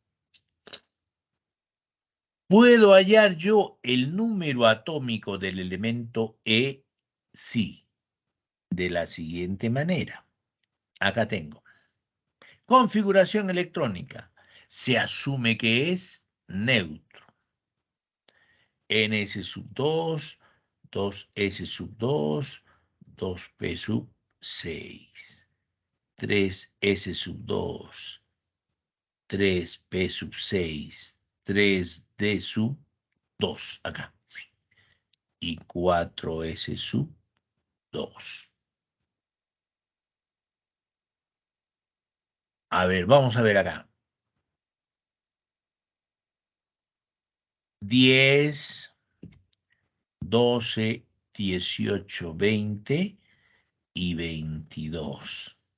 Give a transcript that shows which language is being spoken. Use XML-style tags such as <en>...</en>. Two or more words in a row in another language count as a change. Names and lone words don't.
<es>¿Puedo hallar yo el número atómico del elemento E? Sí, de la siguiente manera. Acá tengo. Configuración electrónica. Se asume que es neutro. NS sub 2, 2S sub 2, 2P sub 6, 3S sub 2, 3P sub 6, 3D sub 2, acá, y 4S sub 2. A ver, vamos a ver acá. 10, 12, 18, 20 y 22.</es>